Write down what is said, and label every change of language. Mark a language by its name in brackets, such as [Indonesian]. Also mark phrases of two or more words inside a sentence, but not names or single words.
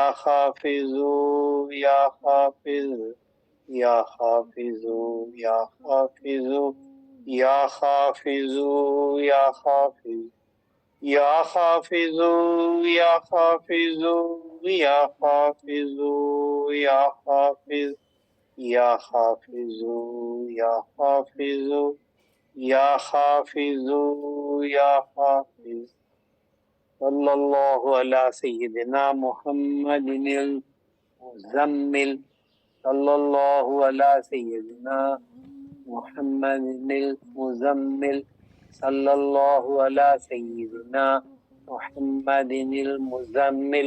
[Arabic] خافظو یا خافظ، یا خافظو یا خافظو یا خافظو یا خافظ، یا خافظو یا خافظو یا خافظو یا خافظ، یا خافظو یا خافظو یا خافظو یا خافظ۔ صلی اللہ علی سیدنا محمد المزمل، صلی اللہ علی سیدنا محمد المزمل، صلی اللہ علی سیدنا محمد المزمل۔